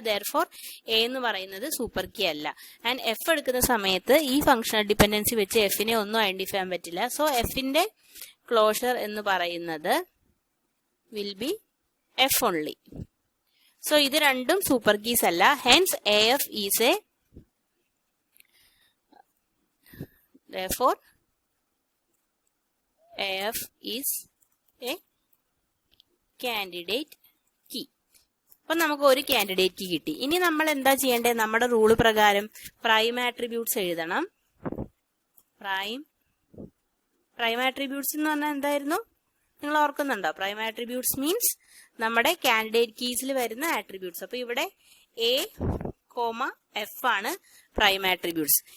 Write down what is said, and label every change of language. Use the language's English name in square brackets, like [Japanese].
[Malayalam] Therefore A എന്ന് പറയുന്നത് super key അല്ല. ആൻഡ് എഫ് എടുക്കുന്ന സമയത്ത് ഈ ഫംഗ്ഷണൽ ഡിപെൻഡൻസി വെച്ച് എഫിനെ ഒന്നും ഐഡന്റിഫൈ ചെയ്യാൻ പറ്റില്ല. സോ എഫിന്റെ ക്ലോഷർ എന്ന് പറയുന്നത് [English] Will be F only. [Malayalam] So ഇത് രണ്ടും സൂപ്പർ കീസ് അല്ല. [English] Hence AF is a, therefore AF is a candidate key. [Malayalam] അപ്പൊ നമുക്ക് ഒരു കാൻഡിഡേറ്റ് കീ കിട്ടി. ഇനി നമ്മൾ എന്താ ചെയ്യേണ്ടത്? നമ്മുടെ റൂള് പ്രകാരം പ്രൈം ആട്രിബ്യൂട്ട്സ് എഴുതണം. പ്രൈം ആട്രിബ്യൂട്ട്സ് എന്ന് പറഞ്ഞാൽ എന്തായിരുന്നു? നിങ്ങൾ ഓർക്കുന്നുണ്ടോ? പ്രൈം ആട്രിബ്യൂട്ട്സ് മീൻസ് നമ്മുടെ കാൻഡിഡേറ്റ് കീസിൽ വരുന്ന ആട്രിബ്യൂട്ട്സ്. അപ്പൊ ഇവിടെ എ കോമ എഫ് ആണ് പ്രൈം ആട്രിബ്യൂട്ട്സ്.